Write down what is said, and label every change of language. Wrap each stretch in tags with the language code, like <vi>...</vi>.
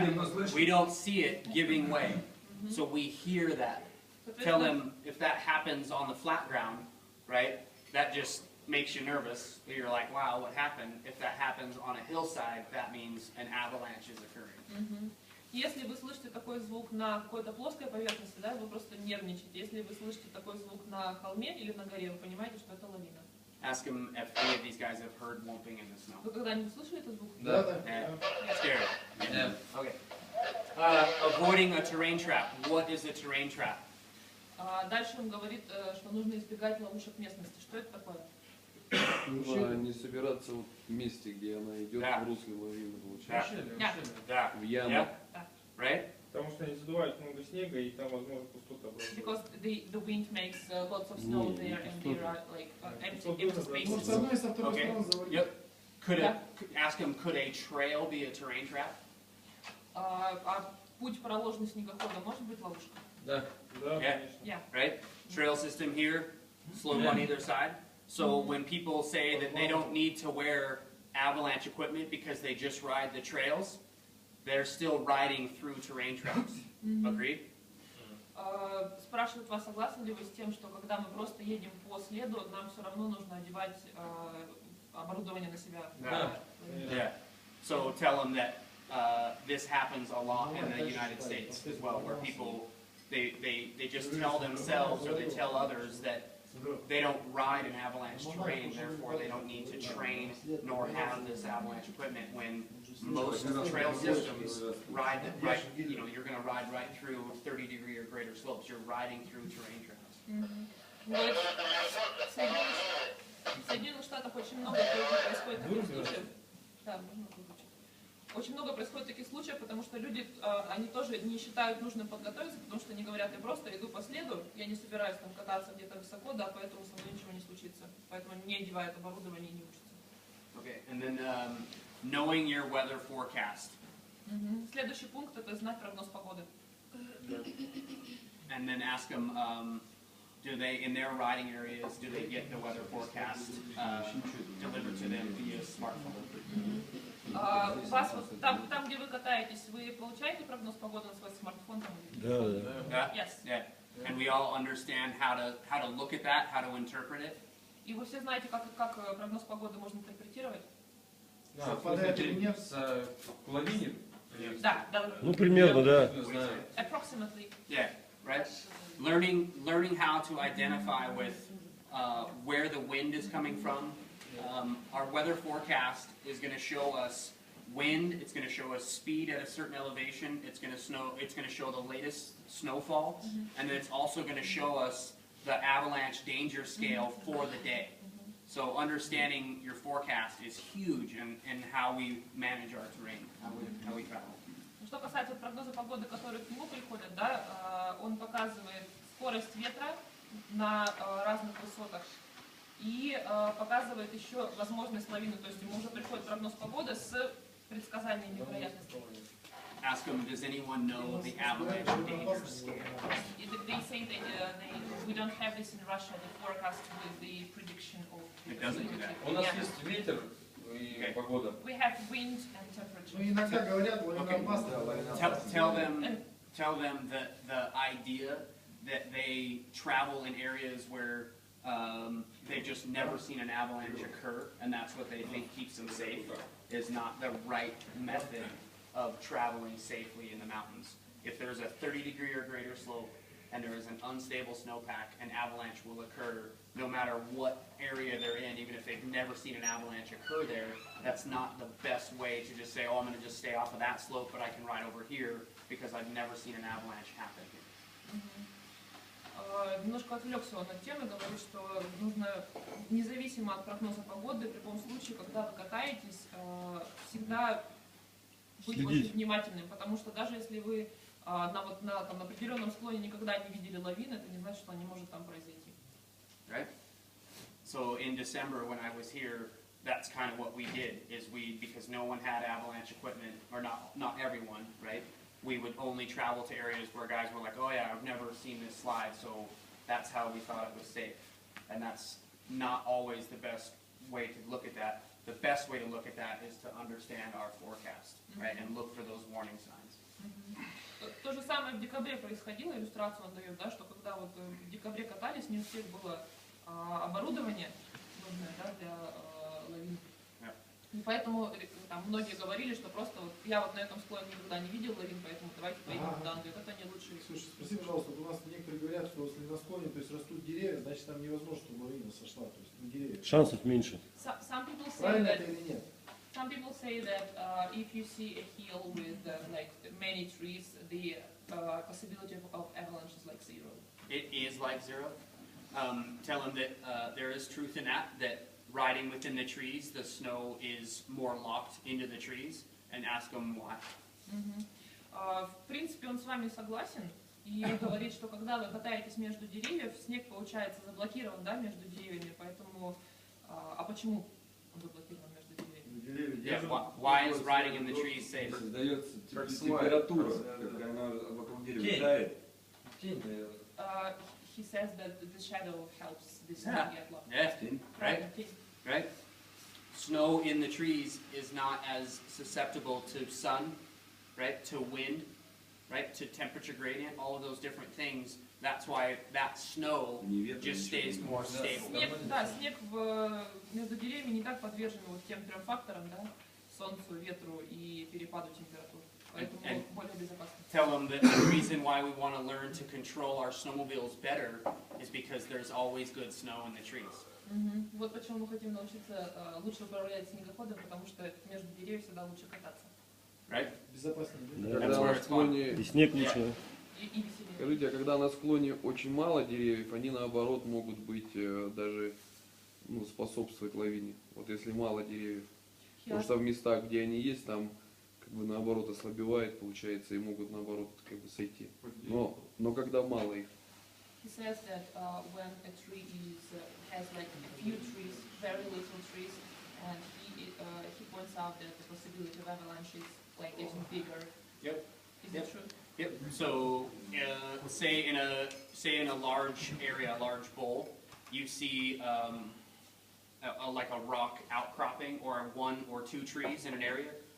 <ru>видим, но слышим.</ru> <en>we don't see it giving way. So we hear that. Tell</en> <ru>Соответственно,</ru> <en>them if that happens on the flat ground, right? That just makes you nervous. You're like, wow, what happened? If that happens on a hillside, that means an avalanche is occurring.</en> <ru>Если вы слышите такой звук на какой-то плоской поверхности, да, вы просто нервничаете. Если вы слышите такой звук на холме или на горе, вы понимаете, что это лавина.</ru> <en>Ask them if any of these guys have heard whomping in the snow.</en> <ru>Вы когда-нибудь слышали этот звук? Да, да.</ru> <en>Yeah. Scary. Yeah. Okay. Avoiding a terrain trap. What is a terrain trap?</en> <ru>Дальше он говорит, что нужно избегать ловушек местности. Что это такое? Нужно не собираться вот в месте, где она идет Да. в русле лавины, получается.</ru> <en>Yeah.</en> <ru>В яму.</ru> <en>Yeah. Right?</en> <ru>Потому что они задувают много снега, и там, возможно, пустота</ru> <en>Because the wind makes lots of snow there and there are like empty</en> <ru>Ну, с</ru> <en>spaces.</en> <ru>одной и со второй</ru> <en>Okay.</en> <ru>стороны заводить.</ru> <en>Yep. Could Yeah. ask him, could a trail be a terrain trap?</en> <ru>А путь, проложенный снегоходом, может быть ловушка? Да,</ru> <en>Yeah.</en> <ru>конечно.</ru> <en>Yeah. Right? Trail system here, slope on either side. So when people say that they don't need to wear avalanche equipment because they just ride the trails, they're still riding through terrain traps. Agreed?</en> <ru>Спрашивают вас, согласны ли вы с тем, что когда мы просто едем по следу, нам все равно нужно одевать оборудование на себя? Да.</ru> <en>Yeah. So tell them that this happens a lot in the United States as well, where people they just tell themselves or they tell others that they don't ride an avalanche terrain, therefore they don't need to train nor have this avalanche equipment. When most trail systems ride, you know, you're going to ride right through 30-degree or greater slopes. You're riding through terrain traps.</en> <ru>Говорит, в Соединенных Штатах очень много происходит таких случаев. Да, можно выключить. Очень много происходит таких случаев, потому что люди, они тоже не считают нужным подготовиться, потому что они говорят, я просто иду по следу, я не собираюсь там кататься где-то высоко, да, поэтому со мной ничего не случится. Поэтому они не одевают оборудование и не учатся.</ru> <en>Okay, and then knowing your weather forecast.</en> <ru>Следующий пункт – это знать прогноз погоды.</ru> <en>And then ask them, do they, in their riding areas, do they get the weather forecast delivered to them via smartphone?</en> <ru>Вас вот там, где вы катаетесь, вы получаете прогноз погоды на свой смартфон? Там? Да, да.</ru> <en>Yeah? Yes. Yeah. And we all understand how to look at that, how to interpret it.</en> <ru>И вы все знаете, как прогноз погоды можно интерпретировать? Совпадает или нет? К лавине? Да, да. Ну, примерно, да. Не знаю.</ru> <en>Approximately. Yeah, right? Learning how to identify with where the wind is coming from. Our weather forecast is going to show us wind. It's going to show us speed at a certain elevation. It's going to show the latest snowfall, and then it's also going to show us the avalanche danger scale for the day. So understanding your forecast is huge in how we manage our terrain, how we travel.</en> <ru>Что касается прогноза погоды, которые к нему приходят, да, он показывает скорость ветра на разных высотах и показывает еще возможность лавины. То есть ему уже приходит прогноз погоды с предсказаниями вероятности.</ru> <en>Ask them, does anyone know the avalanche danger scale? They say that we don't have this in Russia, the forecast with the prediction of. It doesn't do that.</en> <ru>У нас</ru> <en>Yeah.</en> <ru>есть ветер и погода.</ru> <en>We have wind and temperature.</en> <ru>Ну, иногда говорят, лавина</ru> <en>Okay.</en> <ru>опасна.</ru> <en>Tell them that the idea that they travel in areas where they've just never seen an avalanche occur, and that's what they think keeps them safe, is not the right method of traveling safely in the mountains. If there's a 30-degree or greater slope and there is an unstable snowpack, an avalanche will occur no matter what area they're in, even if they've never seen an avalanche occur there. That's not the best way to just say, oh, I'm going to just stay off of that slope, but I can ride over here because I've never seen an avalanche happen here.</en> <ru>немножко отвлекся он от темы, говорит, что нужно, независимо от прогноза погоды, в любом случае, когда вы катаетесь, всегда быть Следить. очень внимательным, потому что даже если вы на определенном склоне никогда не видели лавин, это не значит, что она не может там произойти.</ru> <en>Right? So in December when I was here, that's kind of what we did, is because no one had avalanche equipment, or not everyone, right? We would only travel to areas where guys were like, oh yeah, I've never seen this slide, so that's how we thought it was safe. And that's not always the best way to look at that. The best way to look at that is to understand our forecast, right? And look for those warning signs.</en> <ru>То же самое в декабре происходило, иллюстрацию он дает, да, что когда вот в декабре катались, не у всех было оборудование нужное, да, для лавин. И поэтому там многие говорили, что просто вот я вот на этом склоне никогда не видел лавин, поэтому давайте поедем в Данию. Это не лучший. Слушай, спроси, пожалуйста, вот у нас некоторые говорят, что если на склоне, то есть растут деревья, значит там невозможно, чтобы лавина сошла, то есть на деревья. Шансов меньше.</ru> <en>Some people say</en> <ru>Правильно</ru> <en>that</en> <ru>это или нет?</ru> <en>some people say that if you see a hill with like many trees, the possibility of avalanche is like zero. It is like zero. Tell them that there is truth in that riding within the trees, the snow is more locked into the trees, and ask them why.</en> <ru>В принципе, он с вами согласен и говорит, что когда вы катаетесь между деревьев, снег получается заблокирован, да, между деревьями, поэтому, а почему он заблокирован между деревьями?</ru> <en>Yeah, why is riding in the trees safe?</en> <ru>Создается Как температура, слайд. как она вокруг дерева Тень. тает. Тень, наверное.</ru> <en>He says that the shadow helps this Yeah. to get locked. Yeah,</en> <ru>Тень.</ru> <en>right,</en> <ru>Тень.</ru> <en>right. Snow in the trees is not as susceptible to sun, right, to wind, right, to temperature gradient, all of those different things. That's why that snow</en> <ru>Ни ветра,</ru> <en>just</en> <ru>ничего.</ru> <en>stays more stable.</en> <ru>Снег, да, снег между деревьями не так подвержен вот тем трем факторам, да, солнцу, ветру и перепаду температур. Поэтому</ru> <en>And-</en> <ru>более безопасно. Tell them that the reason why we want to learn to control our snowmobiles better is because there's always good snow in the trees. Вот почему мы хотим научиться лучше управлять снегоходом, потому что между деревьев всегда лучше кататься.</ru> <en>Right?</en> <ru>Безопасно. Да. Когда</ru> <en>That's where</en> <ru>на</ru> <en>it's</en> <ru>склоне, И снег лучше. И веселее. скажите, а когда на склоне очень мало деревьев, они наоборот могут быть даже способствовать лавине. Вот если мало деревьев. Потому что в местах, где они есть, там как бы наоборот ослабевает, получается, и могут наоборот как бы сойти. Но когда мало их.</ru> <en>He says that when a tree has like a few trees, very little trees, and he points out that the possibility of avalanche is like getting bigger. Yep. Is Yep. it true? Yep. So, say in a large area, a large bowl, you see like a rock outcropping or one or two trees in an area.</en>